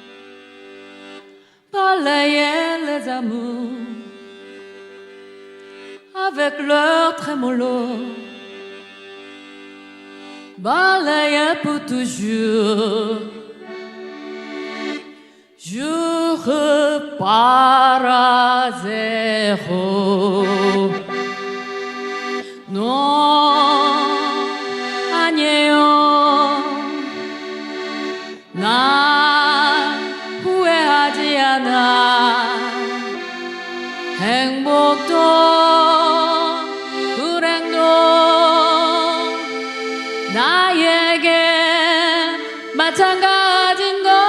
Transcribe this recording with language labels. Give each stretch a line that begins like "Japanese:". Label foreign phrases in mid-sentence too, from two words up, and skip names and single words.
French: Balayer les amours avec leur trémolo, balayer pour toujours. Je repars à zéro. Non,
Korean: 아니에요. 난 후회하지 않아. 행복도 불행도 나에게 마찬가지인 걸.